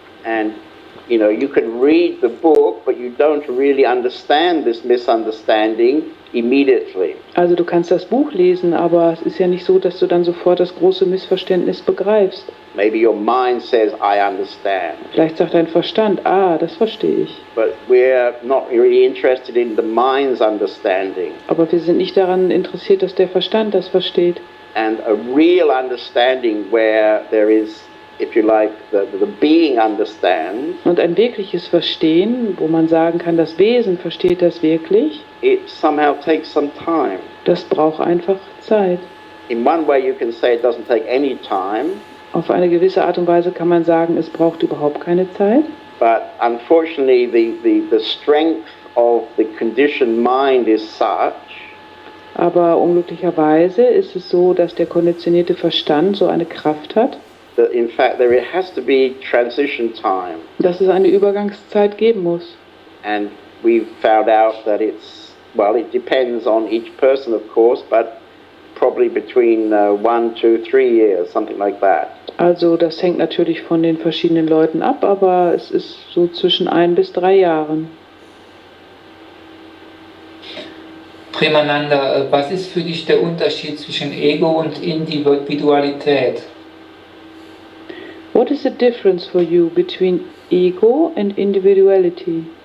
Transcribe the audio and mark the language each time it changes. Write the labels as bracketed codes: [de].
[en] And, you know, you can read the book, but you don't really understand this misunderstanding immediately. [de] Also du kannst das Buch lesen, aber es ist ja nicht so, dass du dann sofort das große Missverständnis begreifst. [en] Maybe your mind says, I understand. [de] Vielleicht sagt dein Verstand, das verstehe ich. [en] But we're not really interested in the mind's understanding. [de] Aber wir sind nicht daran interessiert, dass der Verstand das versteht. [en] And a real understanding where there is, if you like, the being understands, [de] Und ein wirkliches Verstehen, wo man sagen kann, das Wesen versteht das wirklich, [en] it somehow takes some time. [de] das braucht einfach Zeit. [en] In one way you can say it doesn't take any time, [de] Auf eine gewisse Art und Weise kann man sagen, es braucht überhaupt keine Zeit. [en] but unfortunately the strength of the conditioned mind is such [de] Aber unglücklicherweise ist es so, dass der konditionierte Verstand so eine Kraft hat, [en] that in fact there has to be transition time. [de] dass es eine Übergangszeit geben muss. [en] And we've found out that it's, well, it depends on each person, of course, but probably between 1, 2, 3 years, something like that. [de] Also das hängt natürlich von den verschiedenen Leuten ab, aber es ist so zwischen 1 bis 3 Jahren. Premananda, was ist für dich der Unterschied zwischen Ego und Individualität? [en] What is the difference for you between ego and individuality?